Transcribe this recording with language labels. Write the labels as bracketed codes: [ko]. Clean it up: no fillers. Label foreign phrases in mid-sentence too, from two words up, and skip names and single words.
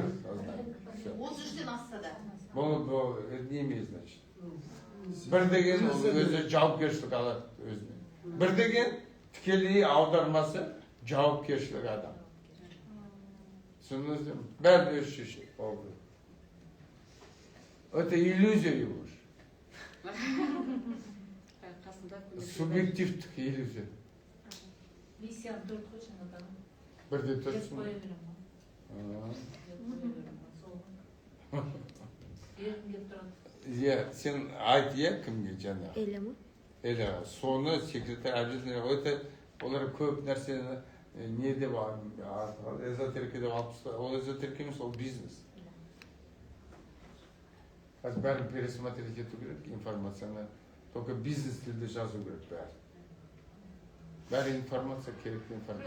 [kk] 33-тен асса да. Бұл неме, значит. Бір деген ол өзі жауапкершілік алады өзіне. Бір деген тікелей аудармасы жауапкершілік адам. Түсіндіңіз бе? Бәрін өзі шешеді. [ru] Это иллюзия его же. [kk] Субъективтік иллюзия. Миссияны 4 қой жаңадан. Бірде Деп тұрсын. қоя беремін ғой. Бергім келіп тұрады. Сен айт, кімге жаңа? Эля ма? Эля, соны секретарь обязательно. Это олар көп нәрсені не деп эзотерика деп алып тастады. Ол эзотерика емес, ол бизнес. Қазір бәрін пересмотреть ету керек информацияны. Только бизнес тілде жазу керек бәрі. Бәрі информация, керекті информация.